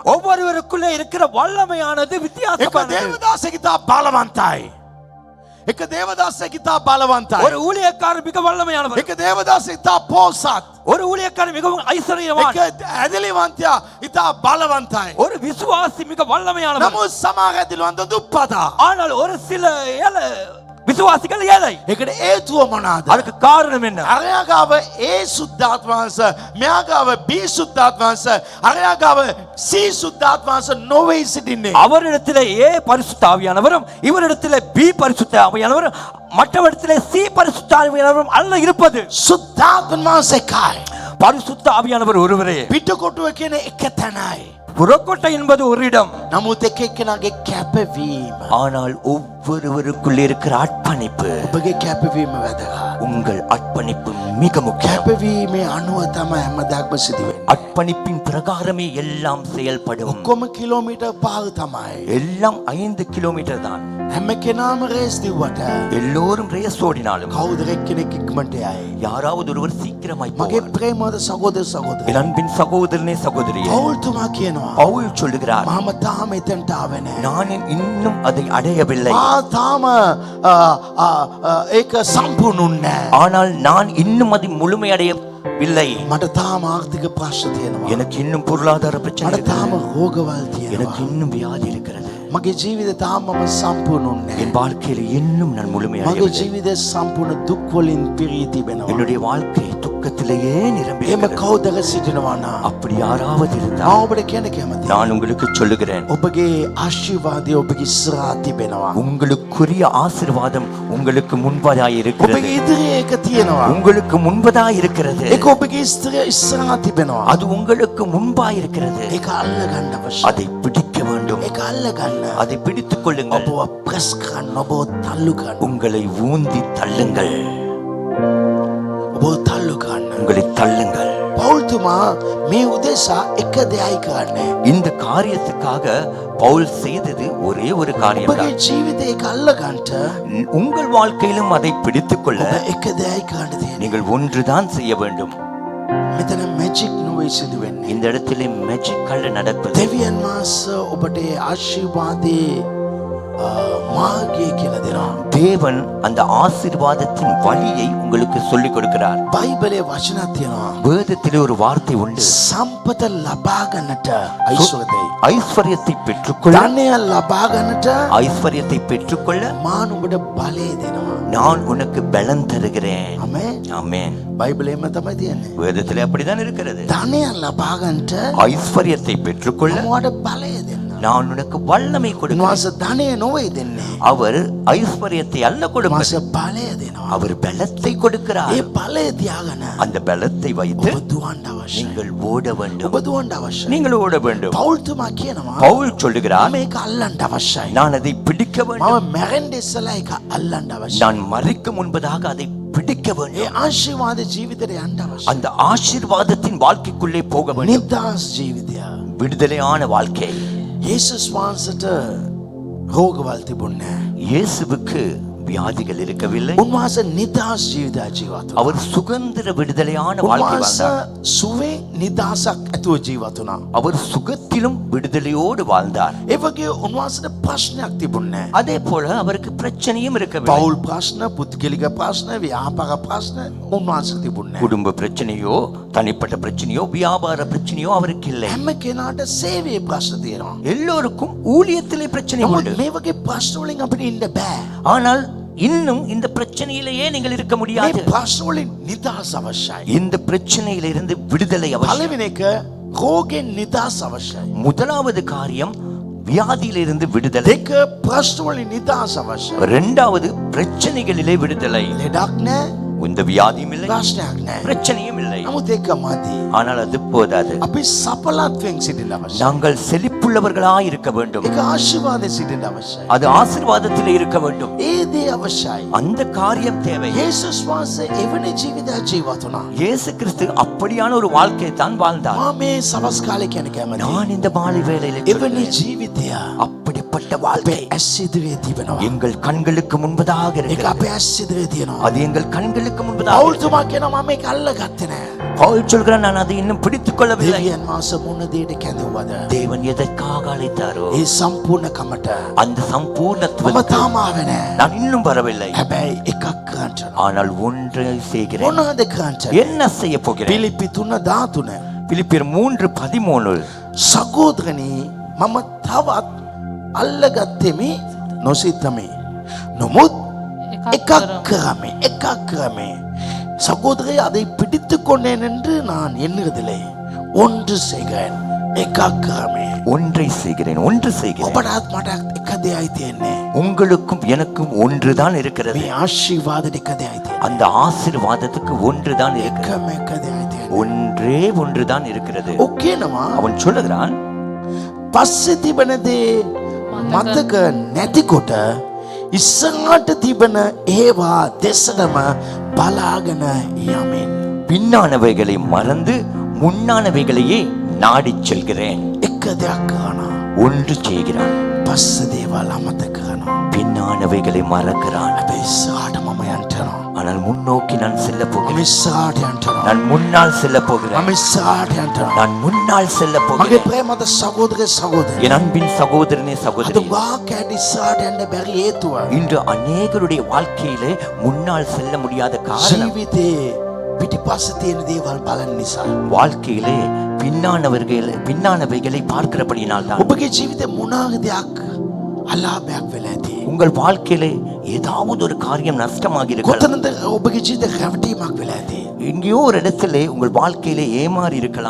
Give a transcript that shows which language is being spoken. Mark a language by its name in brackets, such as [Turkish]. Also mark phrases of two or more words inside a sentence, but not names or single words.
[Tamil] ஒவ்வொருவருக்குள்ளே இருக்கிற வல்லமையானது [Sinhala] එක [Tamil] வித்தியாசமானது. [Sinhala] දේවදාසෙක් ඉතා බලවන්තයි. එක දේවදාසෙක් ඉතා බලවන්තයි. [Tamil] ஒரு ஊழியக்காரர் மிக வல்லமையானவர். [Sinhala] එක දේවදාසෙක් ඉතා පෝසත්. [Tamil] ஒரு ஊழியக்காரர் மிகவும் ஐஸ்வர்யவான். [Sinhala] එක ඇදලිවන්තයා ඉතා බලවන්තයි. [Tamil] ஒரு விசுவாசி மிக வல்லமையானவர். [Sinhala] නමුත් සමහර ඇදලිවන්ත දුප්පතා. [Tamil] ஆனால் ஒரு சில விசுவாசிகள் ஏழை. [Sinhala] ඒකට හේතුව මොනවාද? [Tamil] அதுக்கு காரணம் என்ன? [Sinhala] අරයා ගාව A සුද්ධාත්ම වහන්සේ, මෙයා ගාව B සුද්ධාත්ම වහන්සේ, අරයා ගාව C සුද්ධාත්ම වහන්සේ නොවේ සිටින්නේ. [Tamil] அவரிடத்திலே ஏ பரிசுத்த ஆவியானவரும் இவரிடத்திலே பி பரிசுத்த ஆவியானவரும் மற்றவரிடத்திலே சி பரிசுத்த ஆவியானவரும் அல்ல இருப்பது. [Sinhala] සුද්ධාත්ම වහන්සේ එකයි. [Tamil] பரிசுத்த ஆவியானவர் ஒருவரே. [Sinhala] පිටකොටුව කියන එක තැනයි. [Tamil] புறக்கோட்டை என்பது ஒரு இடம். [Sinhala] නමුත් එක එක්කෙනාගේ කැපවීම, [Tamil] ஆனால் ஒவ்வொருவருக்குள்ளே இருக்கிற அர்ப்பணிப்பு, [Sinhala] ඔබගේ කැපවීම වැදගත්. [Tamil] உங்கள் அர்ப்பணிப்பு மிக முக்கியம். [Sinhala] කැපවීමේ අනුව තමයි හැමදාම සිදු වෙන්නේ. [Tamil] அர்ப்பணிப்பின் பிரகாரமே எல்லாம் செயல்படும். [Sinhala] ඔක්කොම කිලෝමීටර් පාර තමයි. [Tamil] எல்லாம் 5 கிலோமீட்டர் தான். [Sinhala] හැම කෙනාම රේස් දිව්වට [Tamil] எல்லோரும் ரேஸ் ஓடினாலும் [Sinhala] කවුද එක්කෙනෙක් ඉක්මනට යයි. [Tamil] யாராவது ஒருவர் சீக்கிரமாய் [Sinhala] මගේ [Tamil] போவார். [Sinhala] ප්‍රේමවද සහෝදර සහෝදරිය. [Tamil] என் அன்பின் சகோதரனே சகோதரியே, [Sinhala] පෞල්තුමා කියනවා [Tamil] பவுல் சொல்லுகிறார், [Sinhala] මම තාම එතනට ආවේ නැහැ. [Tamil] நான் இன்னும் அதை அடையவில்லை. [Sinhala] මා තාම ඒක සම්පූර්ණ නැහැ. [Tamil] ஆனால் நான் இன்னும் அதை முழுமையடையவில்லை. [Sinhala] මට තාම ආර්ථික ප්‍රශ්න තියෙනවා. [Tamil] எனக்கு இன்னும் பொருளாதார பிரச்சனை [Sinhala] මට තාම [Tamil] இருக்கிறது. [Sinhala] රෝගවල් [Tamil] எனக்கு [Sinhala] තියෙනවා. [Tamil] இன்னும் வியாதி இருக்கிறது. [Sinhala] මගේ ජීවිතය තාම මම සම්පූර්ණ නැහැ. [Tamil] என் வாழ்க்கையில் இன்னும் நான் [Sinhala] මගේ [Tamil] முழுமையடையவில்லை. [Sinhala] ජීවිතය සම්පූර්ණ දුක් වලින් පිරී තිබෙනවා. [Tamil] என்னுடைய வாழ்க்கை துக்கத்திலேயே நிரம்பி [Sinhala] එහෙම [Tamil] இருக்கிறது. [Sinhala] කවුදක සිටිනවා නම් [Tamil] அப்படி யாராவது [Sinhala] මම [Tamil] இருந்தால் [Sinhala] ඔබට කියන්න කැමතියි. [Tamil] நான் உங்களுக்கு சொல்லுகிறேன், [Sinhala] ඔබගේ ආශිර්වාදය ඔබගේ ඉස්සරහා තිබෙනවා. [Tamil] உங்களுக்குரிய ஆசீர்வாதம் உங்களுக்கு முன்பதாய் இருக்கிறது. [Sinhala] ඔබගේ ඉදිරියේ ඒක තියෙනවා. [Tamil] உங்களுக்கு முன்பதாய் இருக்கிறது. [Sinhala] ඒක ඔබගේ ඉස්සරහා තිබෙනවා. [Tamil] அது உங்களுக்கு முன்பாய் இருக்கிறது. [Sinhala] ඒක අල්ල ගන්න අවශ්‍යයි. [Tamil] அதை பிடிக்க வேண்டும். [Sinhala] ඒක අල්ල ගන්න. [Tamil] அதை பிடித்துக் கொள்ளுங்கள். [Sinhala] ඔබව ප්‍රෙස් කරන්න, ඔබව තල්ලු කරන්න. [Tamil] உங்களை ஊந்தி தள்ளுங்கள். [Sinhala] ඔබව තල්ලු කරන්න. [Tamil] உங்களை தள்ளுங்கள். [Sinhala] පෞල්තුමා මේ උදෙසා එක දෙයයි කරන්නේ. [Tamil] இந்த காரியத்துக்காக பவுல் செய்தது ஒரே ஒரு காரியம் [Sinhala] ඔබගේ [Tamil] தான். [Sinhala] ජීවිතේ ඒක අල්ල ගන්නට [Tamil] உங்கள் வாழ்க்கையிலும் அதை பிடித்துக் கொள்ள [Sinhala] ඔබ එක දෙයයි කරන්න තියෙන්නේ. [Tamil] நீங்கள் ஒன்றுதான் செய்ய வேண்டும். [Sinhala] මෙතන මැජික් නොවේ සිදු වෙන්නේ. [Tamil] இந்த இடத்திலே மேஜிக் அல்ல நடப்பது. [Sinhala] දෙවියන් වහන්සේ ඔබට ආශිර්වාදේ මාර්ගය කියලා දෙනවා. [Tamil] தேவன் அந்த ஆசீர்வாதத்தின் வழியை உங்களுக்கு சொல்லிக் கொடுக்கிறார். [Sinhala] බයිබලයේ වචනක් තියෙනවා. [Tamil] வேதத்திலே ஒரு வார்த்தை உண்டு. [Sinhala] සම්පත ලබා ගන්නට ஐஸ்வர்යத்தை, [Tamil] ஐஸ்வர்யத்தை பெற்றுக்கொள்ள, [Sinhala] ධනය ලබා ගන්නට [Tamil] ஐஸ்வர்யத்தை பெற்றுக்கொள்ள [Sinhala] මාන ඔබට බලය දෙනවා. [Tamil] நான் உனக்கு பலன் தருகிறேன். [Sinhala] ආමේන්. [Tamil] ஆமென். [Sinhala] බයිබලයේම තමයි තියෙන්නේ. [Tamil] வேதத்திலே அப்படிதான் இருக்கிறது. [Sinhala] ධනය ලබා ගන්නට [Tamil] ஐஸ்வர்யத்தை பெற்றுக்கொள்ள [Sinhala] මොකට බලය දෙන්න. [Tamil] நான் உனக்கு வல்லமை கொடுக்கிறேன். [Sinhala] උන්වහන්සේ ධනය නොවේ දෙන්නේ. [Tamil] அவர் ஐஸ்வர்யத்தை அல்ல கொடுப்பார், [Sinhala] උන්වහන්සේ බලය දෙනවා. [Tamil] அவர் பலத்தை கொடுக்கிறார். [Sinhala] ඒ බලය තියාගෙන [Tamil] அந்த பலத்தை வைத்து [Sinhala] ඔබ දුවන්න අවශ්‍යයි. [Tamil] நீங்கள் ஓட வேண்டும். [Sinhala] ඔබ දුවන්න අවශ්‍යයි. [Tamil] நீங்கள் ஓட வேண்டும். [Sinhala] පෞල්තුමා කියනවා [Tamil] பவுல் சொல்லுகிறார், [Sinhala] මේක අල්ලන්න අවශ්‍යයි. [Tamil] நான் அதை பிடிக்க வேண்டும். [Sinhala] මම මැරෙන්න ඉස්සලා ඒක අල්ලන්න අවශ්‍යයි. [Tamil] நான் மறிக்க முன்பதாக அதை பிடிக்க [Sinhala] ඒ [Tamil] வேண்டும். [Sinhala] ආශිර්වාද ජීවිතයට යන්න අවශ්‍යයි. [Tamil] அந்த ஆசீர்வாதத்தின் வாழ்க்கைக்குள்ளே போக வேண்டும். [Sinhala] නිදාස් ජීවිතය. [Tamil] விடுதலையான வாழ்க்கை. [Sinhala] යේසුස් වහන්සේට රෝගවල් තිබුණේ නැහැ. [Tamil] இயேசுவுக்கு வியாதிகள் இருக்கவில்லை. [Sinhala] උන්වහන්සේ නිදාස් ජීවිතයක් ජීවත් වුණා. [Tamil] அவர் சுதந்திர விடுதலையான வாழ்க்கை [Sinhala] උන්වහන්සේ [Tamil] வாழ்ந்தார். [Sinhala] සුවේ නිදාසක් ඇතුව ජීවත් වුණා. [Tamil] அவர் சுகத்திலும் விடுதலையோடு வாழ்ந்தார். [Sinhala] ඒ වගේ උන්වහන්සේට ප්‍රශ්නයක් තිබුණේ නැහැ. [Tamil] அதே போல அவருக்கு பிரச்சனையும் இருக்கவில்லை. [Sinhala] පෞල් ප්‍රශ්න, පුද්ගලික ප්‍රශ්න, ව්‍යාපාර ප්‍රශ්න උන්වහන්සේට තිබුණේ නැහැ. [Tamil] குடும்ப பிரச்சனையோ தனிப்பட்ட பிரச்சனையோ வியாபார பிரச்சனையோ அவருக்கு இல்லை. [Sinhala] හැම කෙනාට සේවයේ ප්‍රශ්න තියෙනවා. [Tamil] எல்லோருக்கும் ஊழியத்திலே பிரச்சனை [Sinhala] නමුත් [Tamil] உண்டு. [Sinhala] මේ වගේ ප්‍රශ්න වලින් අපිට ඉන්න බෑ. [Tamil] ஆனால் இன்னும் இந்த பிரச்சனையிலேயே நீங்கள் இருக்க [Sinhala] මේ [Tamil] முடியாது. [Sinhala] ප්‍රශ්න වලින් නිදහස් අවශ්‍යයි. [Tamil] இந்த பிரச்சனையிலிருந்து விடுதலை அவசியம். [Sinhala] පළවෙනි එක රෝගෙන් නිදහස් අවශ්‍යයි. [Tamil] முதலாவது காரியம் வியாதியிலிருந்து விடுதலை. [Sinhala] දෙක ප්‍රශ්න වලින් නිදහස් අවශ්‍යයි. [Tamil] இரண்டாவது பிரச்சனைகளிலே விடுதலை. [Sinhala] ලෙඩක් නැහැ, [Tamil] இந்த வியாதியும் இல்லை, [Sinhala] ප්‍රශ්නයක් නැහැ. [Tamil] பிரச்சனையும் இல்லை. [Sinhala] නමුත් ඒක මදි. [Tamil] ஆனால் அது போதாது. [Sinhala] අපි සපලත්වෙන් සිටින්න අවශ්‍යයි. [Tamil] நாங்கள் செழிப்புள்ள பிடிப்புள்ளவர்களாய் இருக்க வேண்டும். [Sinhala] ඒක ආශිර්වාදයේ සිටින්න අවශ්‍යයි. [Tamil] அது ආசீர்வாதத்திலே இருக்க வேண்டும். [Sinhala] ඒ දේ අවශ්‍යයි. [Tamil] அந்த காரியம் தேவை. [Sinhala] යේසුස් වහන්සේ එවැනි ජීවිතයක් ජීවත් වුණා. [Tamil] இயேசு கிறிஸ்து அப்படியான ஒரு வாழ்க்கையை தான் வாழ்ந்தார். [Sinhala] මම මේ සවස් කාලේ කියන කැමති. [Tamil] நான் இந்த மாலை வேளையிலே [Sinhala] එවැනි ජීවිතය [Tamil] அப்படிப்பட்ட வாழ்க்கை [Sinhala] ඇස් ඉදිරියේ තිබෙනවා. [Tamil] எங்கள் கண்களுக்கு முன்பதாக [Sinhala] ඒක [Tamil] இருக்கிறது. [Sinhala] අපේ ඇස් ඉදිරියේ තියෙනවා. [Tamil] அது எங்கள் கண்களுக்கு முன்பதாக. [Sinhala] පෞල්තුමා කියනවා මම මේක අල්ලගත්තේ නෑ. [Tamil] பவுல் சொல்கிறான், நான் அதை இன்னும் பிடித்துக் கொள்ளவில்லை. [Sinhala] දෙවියන් වහන්සේ මොන දෙයකට කැඳවුවද? [Tamil] தேவன் எதற்காக அழைத்தாரோ [Sinhala] ඒ සම්පූර්ණ කමට [Tamil] அந்த [Sinhala] මම [Tamil] சம்பூர்ணத்துவத்துக்கு [Sinhala] තාම ආවේ නෑ. [Tamil] நான் இன்னும் வரவில்லை. [Sinhala] හැබැයි එකක් කරන්න. [Tamil] ஆனால் ஒன்றை செய்கிறேன். [Sinhala] මොනවද කරන්න? [Tamil] என்ன செய்ய போகிறேன்? [Sinhala] පිලිප්පි 3:13 [Tamil] பிலிப்பியர் 3:13 [Sinhala] සහෝදරනි මම තවත් අල්ලගත්තෙමි නොසිතමි. නමුත් එකක් කරමි. [Tamil] சகோதரி அதை பிடித்துக் கொண்டேன் என்று நான் எண்ணுவதில்லை. ஒன்று செய்கிறேன். [Sinhala] එකක් කරමි. [Tamil] ஒன்றை செய்கிறேன். [Sinhala] ඔබටත් මට එක දෙයයි තියෙන්නේ. [Tamil] உங்களுக்கும் எனக்கும் ஒன்றுதான் இருக்கிறது. [Sinhala] මේ ආශිර්වාදෙට එක දෙයයි තියෙන්නේ. [Tamil] அந்த ஆசீர்வாதத்துக்கு ஒன்றுதான் இருக்கிறது. [Sinhala] එකම එක දෙයයි තියෙන්නේ. [Tamil] ஒன்றே ஒன்றுதான் இருக்கிறது. [Sinhala] ඔක්කේනවා [Tamil] அவன் சொல்லுகிறான், [Sinhala] පස්සේ තිබෙන දේ මතක නැතිකොට ඉස්සරහට තිබෙන ඒවා දෙසටම බලාගෙන යමින් [Tamil] பின்னானவைகளை மறந்து முன்னானவைகளையே நாடிச் செல்கிறேன். [Sinhala] එක දෙයක් කරනවා. [Tamil] ஒன்று செய்கிறான், [Sinhala] පස්සේ දේවල් අමතක කරනවා. [Tamil] பின்னானவைகளை மறக்கிறான். [Sinhala] හැබැයි ඉස්සරහට මම යන්නවා. [Tamil] ஆனால் முன்னோக்கி நான் செல்ல [Sinhala] මම [Tamil] போகிறேன். [Sinhala] ඉස්සරහට යන්නවා. [Tamil] நான் முன்னால் செல்ல போகிறேன். [Sinhala] මම ඉස්සරහට යන්නවා. [Tamil] நான் முன்னால் செல்ல [Sinhala] මගේ [Tamil] போகிறேன். [Sinhala] ප්‍රේමද සහෝදරේ [Tamil] என் அன்பின் சகோதரனே [Sinhala] අද [Tamil] சகோதரி, [Sinhala] වාක්‍යයට ඉස්සරහට යන්න බැරි හේතුව [Tamil] இன்று அநேகருடைய வாழ்க்கையிலே முன்னால் செல்ல முடியாத காரணம் [Sinhala] ජීවිතේ පිටිපස්සේ තියෙන දේවල් බලන නිසා. [Tamil] வாழ்க்கையிலே பின்னானவைகளை பார்க்கிறபடியினால் தான். [Sinhala] ඔබගේ ජීවිතේ මොනවාද දෙයක් අලාභයක් වෙලා ඇති. [Tamil] உங்கள் வாழ்க்கையிலே ஏதாவது ஒரு காரியம் நஷ்டமாகி இருக்கலாம். [Sinhala] කොතනද ඔබගේ ජීවිතේ රැවටීමක් වෙලා ඇති. [Tamil] எங்கேயோ ஒரு இடத்திலே உங்கள் வாழ்க்கையிலே ஏமாறி இருக்கலாம்.